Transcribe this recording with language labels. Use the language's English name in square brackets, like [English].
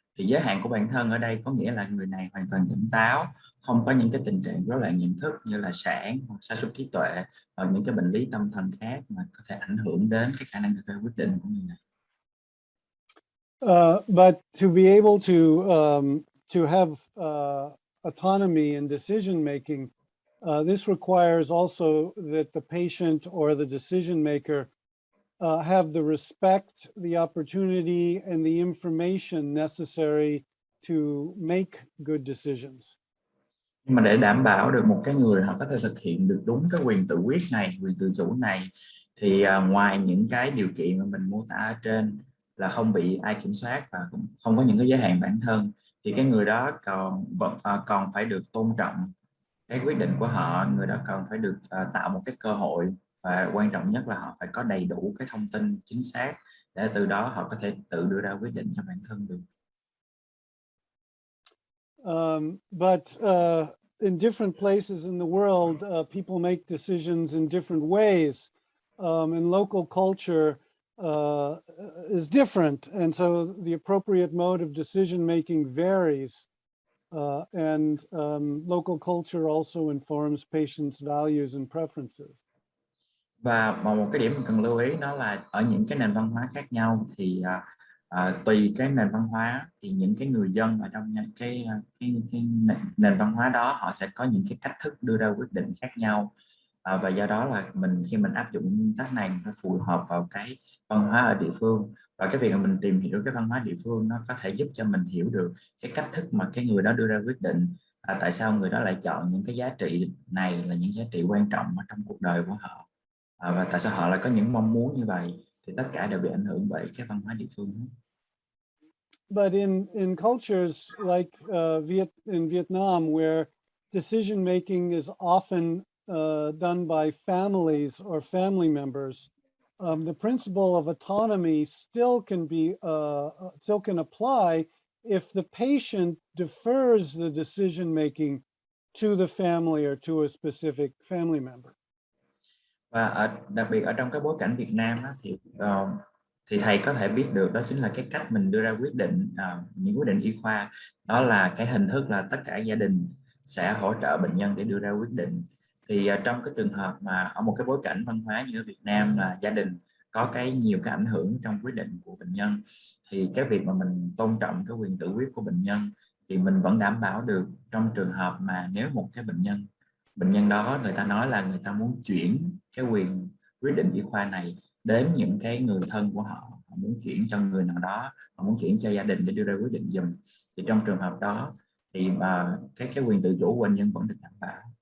[Vietnamese] Thì giới hạn của bản thân ở đây có nghĩa là người này hoàn toàn tỉnh táo, không có những cái tình trạng rối loạn nhận thức như là sản hoặc sa sút trí tuệ hoặc những cái bệnh lý tâm thần khác mà có thể ảnh hưởng đến cái khả năng đưa ra quyết định của người này. [English] But to be able to have autonomy in decision making, this requires also that the patient or the decision maker have the respect, the opportunity, and the information necessary to make good decisions. [Vietnamese] Nhưng mà để đảm bảo được một cái người họ có thể thực hiện được đúng cái quyền tự quyết này, quyền tự chủ này, thì ngoài những cái điều kiện mà mình mô tả ở trên là không bị ai kiểm soát và cũng không có những cái giới hạn bản thân, thì cái người đó còn phải được tôn trọng cái quyết định của họ. Người đó còn phải được tạo một cái cơ hội, và quan trọng nhất là họ phải có đầy đủ cái thông tin chính xác để từ đó họ có thể tự đưa ra quyết định cho bản thân được. [English] But in different places in the world, people make decisions in different ways, and local culture is different, and so the appropriate mode of decision making varies, and local culture also informs patients' values and preferences. [Vietnamese] Và một cái điểm mình cần lưu ý đó là ở những cái nền văn hóa khác nhau thì tùy cái nền văn hóa thì những cái người dân ở trong cái nền văn hóa đó họ sẽ có những cái cách thức đưa ra quyết định khác nhau, và do đó là khi mình áp dụng nguyên tắc này nó phù hợp vào cái văn hóa ở địa phương, và cái việc mà mình tìm hiểu cái văn hóa địa phương nó có thể giúp cho mình hiểu được cái cách thức mà cái người đó đưa ra quyết định, tại sao người đó lại chọn những cái giá trị này là những giá trị quan trọng ở trong cuộc đời của họ, và tại sao họ lại có những mong muốn như vậy, thì tất cả đều bị ảnh hưởng bởi cái văn hóa địa phương. [English] But in cultures like in Vietnam, where decision making is often done by families or family members, the principle of autonomy still can apply if the patient defers the decision making to the family or to a specific family member. [Vietnamese] Và đặc biệt ở trong cái bối cảnh Việt Nam thì thầy có thể biết được đó chính là cái cách mình đưa ra quyết định, những quyết định y khoa, đó là cái hình thức là tất cả gia đình sẽ hỗ trợ bệnh nhân để đưa ra quyết định. Thì trong cái trường hợp mà ở một cái bối cảnh văn hóa như ở Việt Nam là gia đình có nhiều cái ảnh hưởng trong quyết định của bệnh nhân, thì cái việc mà mình tôn trọng cái quyền tự quyết của bệnh nhân thì mình vẫn đảm bảo được trong trường hợp mà nếu một cái bệnh nhân đó người ta nói là người ta muốn chuyển cái quyền quyết định y khoa này đến những cái người thân của họ, họ muốn chuyển cho người nào đó, họ muốn chuyển cho gia đình để đưa ra quyết định giùm, thì trong trường hợp đó thì cái quyền tự chủ của bệnh nhân vẫn được đảm bảo.